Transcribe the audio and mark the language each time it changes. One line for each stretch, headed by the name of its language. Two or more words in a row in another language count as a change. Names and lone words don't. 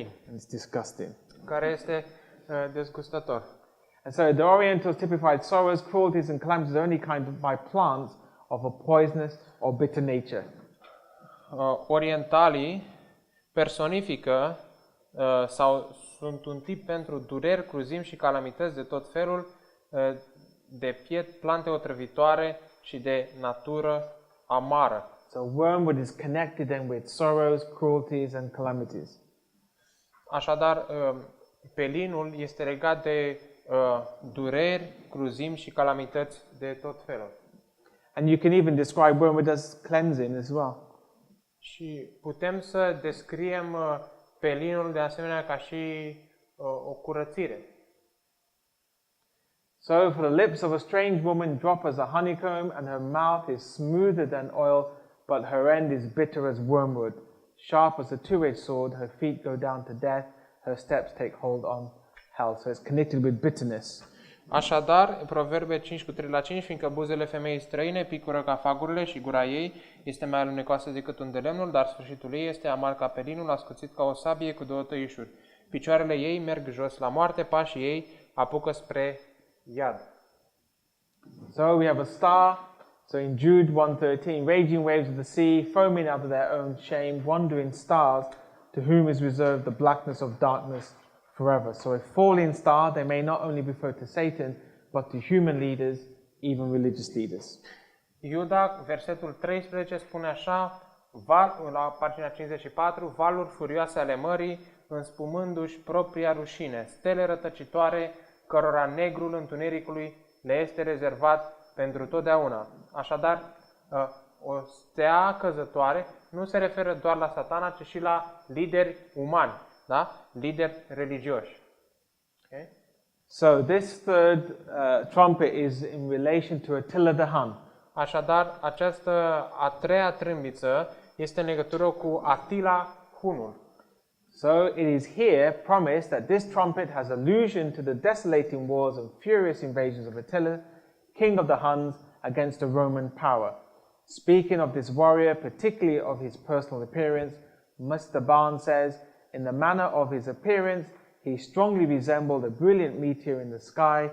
English: And it's disgusting.
Romanian: care este dezgustător.
English: And so the Orientals typified sorrows, cruelties and calamities of any kind by plants of a poisonous or bitter nature.
Romanian: Orientalii personifică sau sunt un tip pentru dureri, cruzimi și calamități de tot felul, de plante otrăvitoare și de natură amară.
English: So wormwood is connected then with sorrows, cruelties and calamities.
Romanian: Așadar, pelinul este legat de dureri, cruzimi și calamități de tot felul.
English: And you can even describe wormwood as cleansing as well.
Romanian: Și putem să descriem pelinul de asemenea ca și o curățire.
English: So for the lips of a strange woman drop as a honeycomb, and her mouth is smoother than oil, but her end is bitter as wormwood. Sharp as a two-edged sword, her feet go down to death, her steps take hold on hell. So it's connected with bitterness.
Romanian: Așadar, Proverbe 5:3-5, fiindcă buzele femeii străine picură ca fagurile și gura ei este mai alunecoasă decât un de lemnul, dar sfârșitul ei este amar ca pelinul, ascuțit ca o sabie cu două tăișuri. Picioarele ei merg jos la moarte, pașii ei apucă spre iad.
English: So we have a star. So in Jude 1:13, raging waves of the sea, foaming out of their own shame, wandering stars, to whom is reserved the blackness of darkness forever. So a falling star, they may not only refer to Satan, but to human leaders, even religious leaders.
Romanian: Iuda, versetul 13, spune așa, la pagina 54, valuri furioase ale mării, înspumându-și propria rușine, stele rătăcitoare, cărora negrul întunericului le este rezervat pentru totdeauna. Așadar, o stea căzătoare nu se referă doar la Satana, ci și la lideri umani, da? Lideri religioși.
English: Okay? So this third trumpet is in relation to Attila the Hun.
Romanian: Așadar, această a treia trâmbiță este în legătură cu Attila Hunul.
English: So it is here promised that this trumpet has allusion to the desolating wars and furious invasions of Attila, king of the Huns, against the Roman power. Speaking of this warrior, particularly of his personal appearance, Mr. Barnes says, in the manner of his appearance, he strongly resembled a brilliant meteor in the sky.